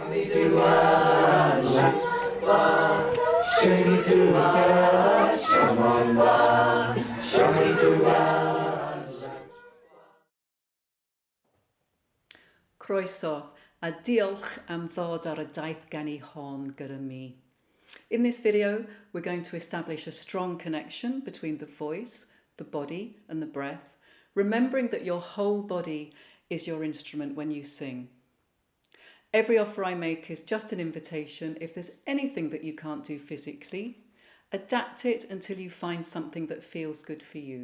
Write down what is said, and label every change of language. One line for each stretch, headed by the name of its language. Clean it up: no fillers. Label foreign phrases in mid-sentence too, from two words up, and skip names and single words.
Welsh: Croeso, a diolch am ddod ar y daith gen I hon gyda mi.
English: In this video, we're going to establish a strong connection between the voice, the body and the breath, remembering that your whole body is your instrument when you sing. Every offer I make is just an invitation. If there's anything that you can't do physically, adapt it until you find something that feels good for you.